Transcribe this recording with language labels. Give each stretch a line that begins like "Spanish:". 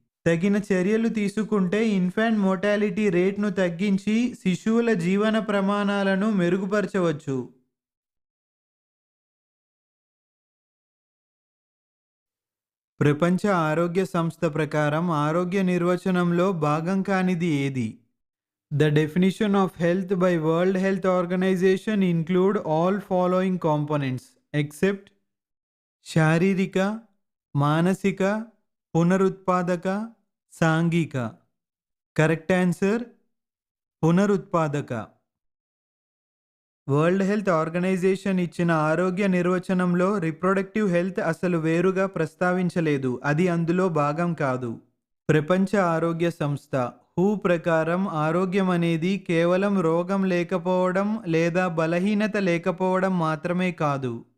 Telugu: తగిన చర్యలు తీసుకుంటే ఇన్ఫాంట్ మోర్టాలిటీ రేట్ను తగ్గించి శిశువుల జీవన ప్రమాణాలను మెరుగుపరచవచ్చు. ప్రపంచ ఆరోగ్య సంస్థ ప్రకారం ఆరోగ్య నిర్వచనంలో భాగం కానిది ఏది?
English: The definition of health by World Health Organization include all following components except
Telugu: శారీరక, మానసిక, పునరుత్పాదక, సాంఘిక. కరెక్ట్ ఆన్సర్ పునరుత్పాదక. వరల్డ్ హెల్త్ ఆర్గనైజేషన్ ఇచ్చిన ఆరోగ్య నిర్వచనంలో రిప్రొడక్టివ్ హెల్త్ అసలు వేరుగా ప్రస్తావించలేదు, అది అందులో భాగం కాదు. ప్రపంచ ఆరోగ్య సంస్థ హూ ప్రకారం ఆరోగ్యం అనేది కేవలం రోగం లేకపోవడం లేదా బలహీనత లేకపోవడం మాత్రమే కాదు.